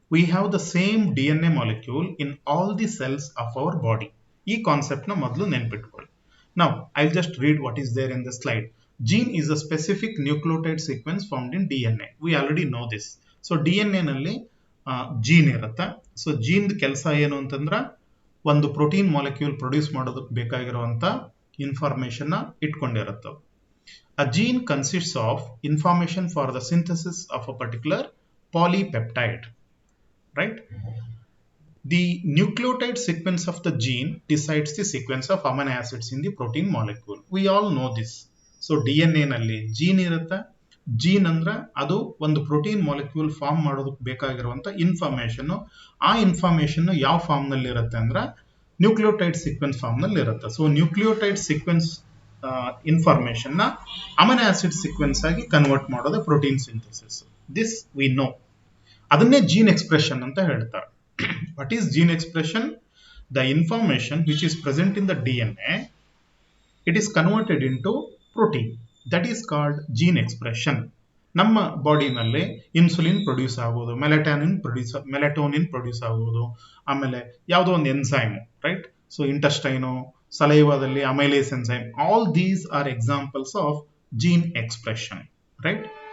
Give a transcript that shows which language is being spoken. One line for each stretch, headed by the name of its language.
English: We have the same DNA molecule in all the cells of our body.
Kannada: ಈ concept ನ ಮೊದಲು ನೆನ್ಪಿಟ್ಕೊಳ್ಳಿ.
English: Now I will just read what is there in the slide. Gene is a specific nucleotide sequence found in DNA. We already know this.
Kannada: So DNA ನಲ್ಲಿ gene ಇರುತ್ತೆ. So gene ಕೆಲಸ ಏನು ಅಂತಂದ್ರೆ ಒಂದು ಪ್ರೋಟೀನ್ ಮಾಲಿಕ್ಯೂಲ್ ಪ್ರೊಡ್ಯೂಸ್ ಮಾಡೋದಕ್ಕೆ ಬೇಕಾಗಿರುವಂತ information ಇಟ್ಕೊಂಡಿರುತ್ತೆ.
English: A gene consists of information for the synthesis of a particular polypeptide, right? The nucleotide sequence of the gene decides the sequence of amino acids in the protein molecule. We all know this.
Kannada: So DNA ನಲ್ಲಿ gene ಇರುತ್ತೆ. Gene ಅಂದ್ರೆ ಅದು ಒಂದು protein molecule form ಮಾಡೋದಕ್ಕೆ ಬೇಕಾಗಿರುವಂತ information. ಆ information ಯಾವ form ನಲ್ಲಿ ಇರುತ್ತೆ ಅಂದ್ರೆ ನ್ಯೂಕ್ಲಿಯೋಟೈಡ್ ಸೀಕ್ವೆನ್ಸ್ ಫಾರ್ಮ್ ನಲ್ಲಿ ಇರುತ್ತೆ. ಸೊ ನ್ಯೂಕ್ಲಿಯೋಟೈಡ್ ಸೀಕ್ವೆನ್ಸ್ ಇನ್ಫಾರ್ಮೇಶನ್ ನ ಅಮಿನೋ ಆಸಿಡ್ ಸೀಕ್ವೆನ್ಸ್ ಆಗಿ ಕನ್ವರ್ಟ್ ಮಾಡೋದು protein synthesis.
English: This we know.
Kannada: ಅದನ್ನೇ ಜೀನ್ ಎಕ್ಸ್ಪ್ರೆಷನ್ ಅಂತ ಹೇಳ್ತಾರೆ.
English: What is gene expression? The information which is present in the DNA, it is converted into protein. That is called gene expression.
Kannada: ನಮ್ಮ ಬಾಡಿನಲ್ಲಿ insulin produce ಆಗೋದು, melatonin produce ಆಗೋದು, ಆಮೇಲೆ ಯಾವುದೋ ಒಂದು enzyme, right?
English: So ಇಂಟೆಸ್ಟೈನೋ, ಸಲೈವಾದಲ್ಲಿ amylase enzyme, all these are examples of gene expression, right?